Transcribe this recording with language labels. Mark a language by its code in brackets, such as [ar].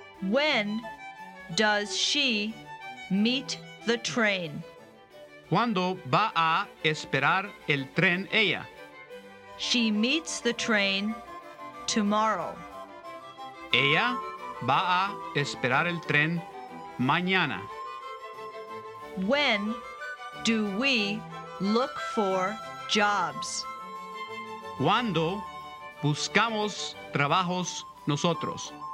[en] When does she meet the train? [es] ¿Cuándo va a esperar el tren ella? [en] She meets the train tomorrow. [es] Ella va a esperar el tren mañana. [en] When do we look for jobs? [es] ¿Cuándo buscamos trabajos nosotros?